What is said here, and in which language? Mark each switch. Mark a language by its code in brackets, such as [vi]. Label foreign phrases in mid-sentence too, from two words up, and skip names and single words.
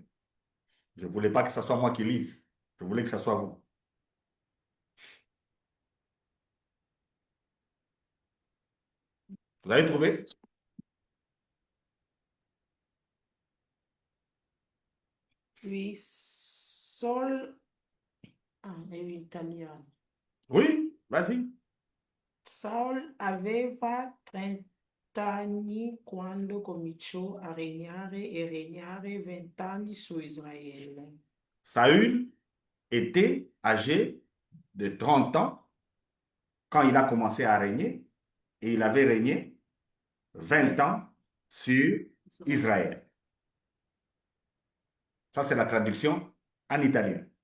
[fr] Je ne voulais pas que ce soit moi qui lise. Je voulais que ce soit vous. Vous avez trouvé? Oui, Sol, [it] è italiano. [fr] Oui, vas-y. [it] Saul aveva 30 anni quando cominciò a regnare e regnare 20 anni su Israele. [fr] Saül était âgé de 30 ans quand il a commencé à régner et il avait régné 20 ans sur Israël. Ça, c'est la traduction en italien.